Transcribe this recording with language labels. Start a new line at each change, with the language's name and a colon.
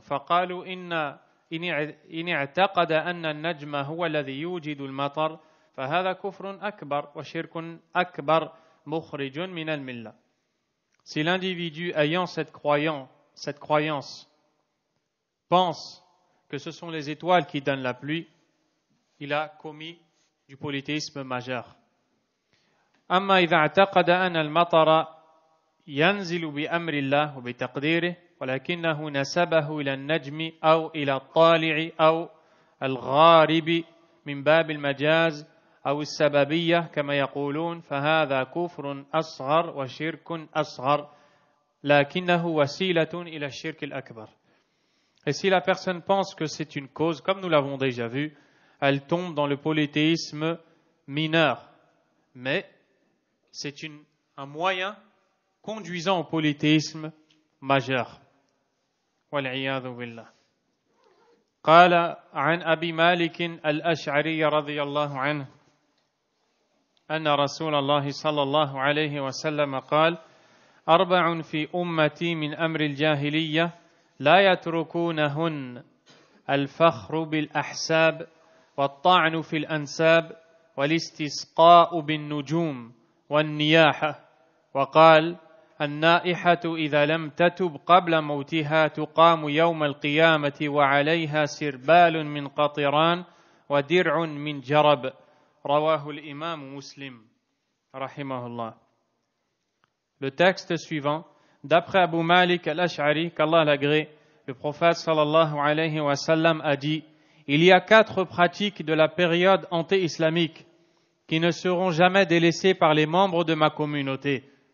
Arabic: فَقَالُوا إِنِ اعْتَقَدَ أَنَّ النَّجْمَ هُوَ الَّذِي يُوجِدُ الْمَطَرَ فَهَذَا كُفْرٌ أَكْبَرُ وَشِرْكٌ أَكْبَرُ مُخْرِجٌ مِنَ الْمِلَّةِ.
French: Si l'individu ayant cette croyance pense que ce sont les étoiles qui donnent la pluie, il a commis du polythéisme majeur.
Arabic: أما إذا اعتقد أن المطر ينزل بأمر الله وبتقديره ولكنه نسبه إلى النجم أو إلى الطالع أو الغارب من باب المجاز أو السببية كما يقولون فهذا كفر أصغر وشرك أصغر لكنه وسيلة إلى الشرك الأكبر.
French: Et si la personne pense que c'est une cause, comme nous l'avons déjà vu, elle tombe dans le polythéisme mineur. Mais c'est un moyen conduisant au polythéisme majeur.
Arabic: والعياذ بالله. قال عن أبي مالك الأشعري رضي الله عنه أن رسول الله صلى الله عليه وسلم قال: أربع في أمتي من أمر الجاهلية لا يتركونهن الفخر بالأحساب والطعن في الأنساب والاستسقاء بالنجوم والنياحة. وقال: النائحة إذا لم تتب قبل موتها تقام يوم القيامة وعليها سربال من قطران ودرع من جرب. رواه الإمام مسلم. rahimahullah.
French: Le texte suivant, d'après Abu Malik al-Ash'ari, qu'Allah l'agrée, le prophète sallallahu alayhi wa sallam a dit: il y a 4 pratiques de la période anté-islamique qui ne seront jamais délaissées par les membres de ma communauté.